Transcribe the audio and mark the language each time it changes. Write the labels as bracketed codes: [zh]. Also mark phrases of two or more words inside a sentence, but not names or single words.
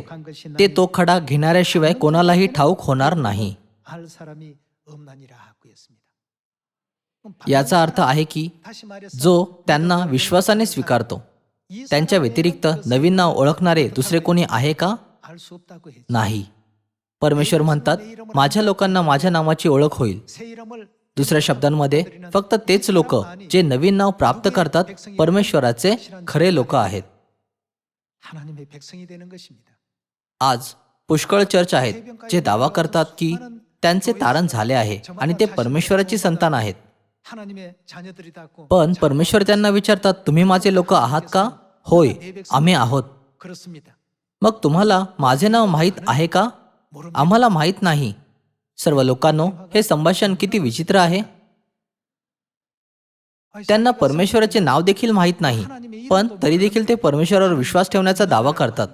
[mr] ते तो खडा घेणाऱ्याशिवाय कोणालाही ठाऊक होणार नाही. [ko] 알 사람이 없나니라 하고 했습니다. [mr] याचा अर्थ आहे की [ko] 다시 말해서 [mr] जो त्यांना विश्वासाने स्वीकारतो त्यांच्या व्यतिरिक्त नवीन नाव ओळखणारे दुसरे कोणी आहे का? [ko] 알 수 없다고 했죠. [mr] नाही. परमेश्वर म्हणतात, माझ्या लोकांना माझ्या नावाची ओळख होईल. [ko] 새 이름을 [mr] दुसऱ्या शब्दांमध्ये फक्त तेच लोक जे नवीन नाव प्राप्त करतात परमेश्वराचे खरे लोक आहेत. [ko] 하나님의 백성이 되는 것입니다. [mr] आज पुष्कळ चर्च आहेत जे दावा करतात की त्यांचे तारण झाले आहे आणि ते परमेश्वराची संतान आहेत. [ko] 하나님의 자녀들이다고 [mr] पण परमेश्वर त्यांना विचारतात, तुम्ही माझे लोक आहात का? होय, आम्ही आहोत. [ko] 그렇습니다. [mr] मग तुम्हाला माझे नाव माहीत आहे का? आम्हाला माहीत नाही. सर्व लोकांनो, हे संभाषण किती विचित्र आहे. त्यांना परमेश्वराचे नाव देखील माहीत नाही, पण तरी देखील ते परमेश्वरावर विश्वास ठेवण्याचा दावा करतात.